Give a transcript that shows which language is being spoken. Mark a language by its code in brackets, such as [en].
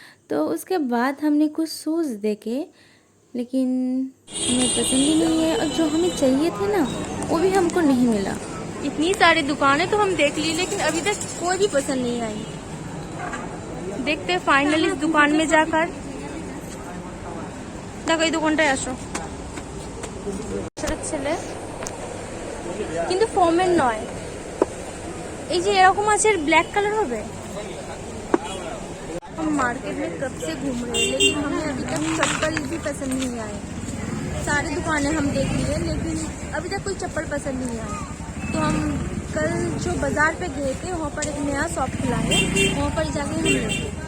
[hi] तो उसके बाद हमने कुछ शूज़ देखे, लेकिन हमें पसंद ही नहीं है। और जो हमें चाहिए थे ना वो भी हमको नहीं मिला। इतनी सारी दुकानें तो हम देख ली, लेकिन अभी तक कोई भी पसंद नहीं आई। देखते हैं फाइनली इस दुकान में जाकर। [bn] দেখো এই দোকানটায় আসো। ছেলে কিন্তু ফোমের নয়, এই যে এরকম আছে ব্ল্যাক কালার হবে। [hi] हम मार्केट में कब से घूम रहे हैं, लेकिन हमें अभी तक चप्पल भी पसंद नहीं आए। सारी दुकानें हम देख लिए, लेकिन अभी तक कोई चप्पल पसंद नहीं आए। तो हम कल जो बाज़ार पे गए थे वहाँ पर एक नया शॉप खुला है, वहाँ पर जाके हम लेंगे।